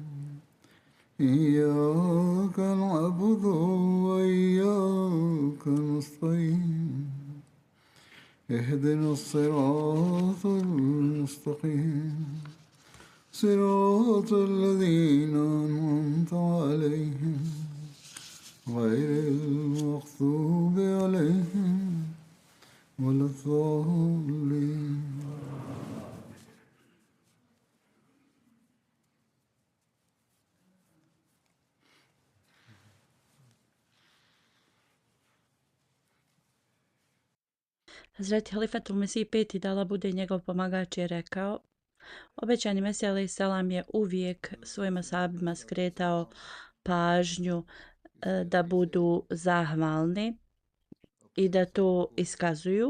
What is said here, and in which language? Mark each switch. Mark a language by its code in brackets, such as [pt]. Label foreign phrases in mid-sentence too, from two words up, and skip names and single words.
[ar] إياك نعبد وإياك نستعين اهدنا الصراط المستقيم صراط الذين أنعمت عليهم غير المغضوب عليهم ولا الضالين. [bs] Hazreti Halifatul Mesih peti da Allah bude njegov pomagač je rekao: Obećani Mesija alejhi selam je uvijek svojim ashabima skretao pažnju da budu zahvalni i da to iskazuju.